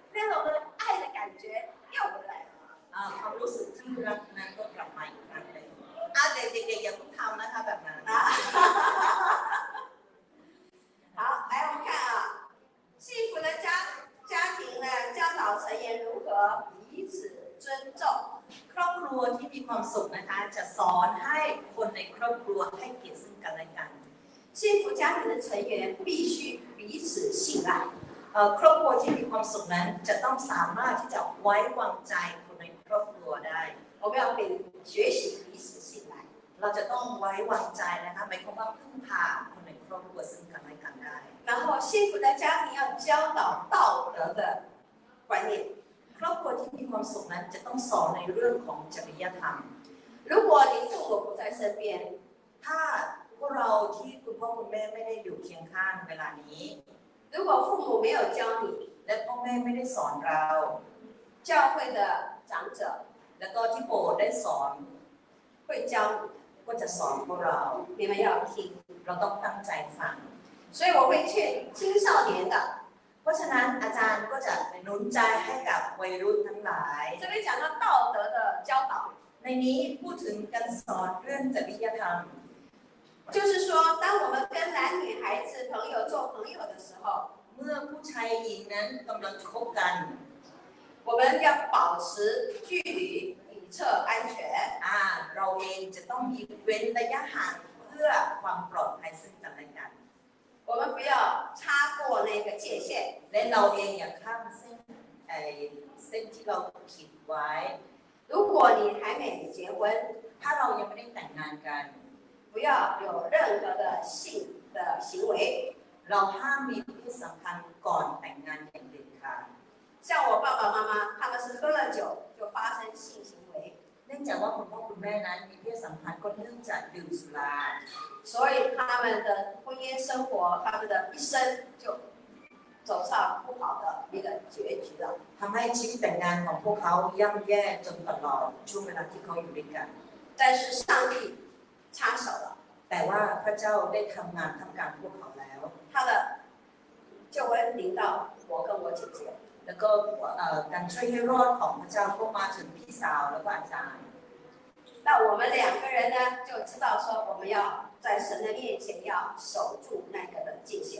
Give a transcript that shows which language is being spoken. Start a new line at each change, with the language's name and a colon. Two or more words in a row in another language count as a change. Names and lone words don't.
Chinese: 那种的爱的感觉又回来了。
Thai: ความรู้สึกที่รักนั้นก็กลับมาอีกครั้งหนึ่งเด็กๆอย่าเพิ่งทำนะคะแบบนั้น
Chinese: 好，来我们看啊，幸福的家庭呢，教导成员如何彼此尊重。
Thai: ครอบครัวที่มีความสุขนะคะจะสอนให้คนในครอบครัวให้เกียรติซึ่งกันและกัน
Chinese: 幸福家庭的成员必须彼此信赖。
Thai: ครอบครัวที่มีความสุขนั้นจะต้องสามารถที่จะไว้วางใจคนในครอบครัวได้
Chinese: 我们要学习彼此信赖。
Thai: เราจะต้องไว้วางใจนะคะหมายความว่าพึ่งพาคนในครอบครัวซึ่งกันและกันได้
Chinese: 然后幸福的家庭要教导道德的观念。
Thai: ครอบครัวที่มีความสุขนั้นจะต้องสอนในเรื่องของจริยธรรม
Chinese: 如果你父母不在身边，
Thai: ถ้าพวกเราที่คุณพ่อคุณแม่ไม่ได้อยู่เคียงข้างเวลานี้
Chinese: 如果父母没有教你，
Thai: และพ่อแม่ไม่ได้สอนเรา
Chinese: 教会的长者
Thai: แล้วก็ที่โบสถ์ได้สอน
Chinese: 会教
Thai: ก็จะสอนพวกเรา
Chinese: 你，你们要听。
Thai: เราต้องตั้งใจฟัง
Chinese: 所以我会劝青少年的，
Thai: เพราะฉะนั้นอาจารย์ก็จะหนุนใจให้กับวัยรุ่นทั้งหลาย
Chinese: 这边讲到道德的教导，
Thai: ในนี้พูดถึงการสอนเรื่องจริยธรรม
Chinese: 就是说，当我们跟男女孩子朋友做朋友的时候，
Thai: เมื่อผู้ชายหญิงนั้นกำลังคบกัน
Chinese: 我们要保持距离，以测安全。
Thai: เราเองจะต้องมีเว้นระยะห่างเพื่อความปลอดภัยซึ่งกันและกัน
Chinese: 我们不要插过那个界限。
Thai: และเราเองอย่าข้ามเส้นที่เราขีดไว้
Chinese: 如果你还没结婚，
Thai: ถ้าเรายังไม่ได้แต่งงานกัน
Chinese: 不要有任何的性的行为。
Thai: เราห้ามมีเพศสัมพันธ์ก่อนแต่งงานอย่างเด็ดขาด
Chinese: 像我爸爸妈妈，他们是喝了酒就发生性行为，
Thai: เนื่องจากว่าคุณพ่อคุณแม่นั้นมีเพศสัมพันธ์ก็เนื่องจากดื่มสุรา
Chinese: 所以他们的婚姻生活，他们的一生就走上不好的一个结局了。
Thai: ทำให้ชีวิตแต่งงานของพวกเขาย่ำแย่จนตลอดช่วงเวลาที่เขาอยู่ด้วยกัน
Chinese: 但是上帝插手了，
Thai: แต่ว่าพระเจ้าได้ทำงานทำการพวกเขาแล้ว
Chinese: 他的救恩临到我跟我姐姐。
Thai: แล้วก็การช่วยให้รอดของพระเจ้าก็มาถึงพี่สาวแล้วก็อาจารย์
Chinese: 那我们两个人呢，就知道说我们要在神的面前要守住那个的界限。